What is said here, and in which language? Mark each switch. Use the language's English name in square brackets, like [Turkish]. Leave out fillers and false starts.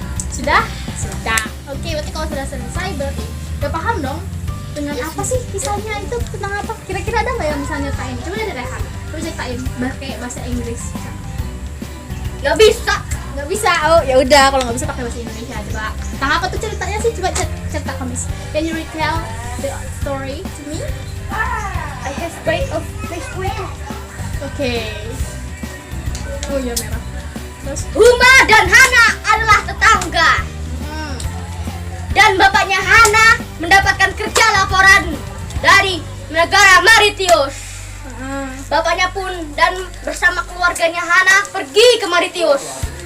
[Indonesian] Sudah? Sudah. Oke, berarti kalau sudah selesai berarti udah paham dong dengan apa sih kisahnya itu, tentang apa? Kira-kira ada nggak yang bisa nyeritain? Coba dari Rehan, coba ceritain pakai bahasa Inggris. Nggak bisa. Nggak bisa, oh ya udah kalau nggak bisa pakai bahasa Indonesia. Coba tentang apa tuh ceritanya sih? Coba cerita ke Miss. [English] Can you retell the story to me? I have break of best friend. [Indonesian] Oke. Oh ya merah. Terus? Huma dan Hana adalah tetangga. Dan bapaknya Hana mendapatkan kerja laporan dari negara Maritius. Bapaknya pun dan bersama keluarganya Hana pergi ke Maritius.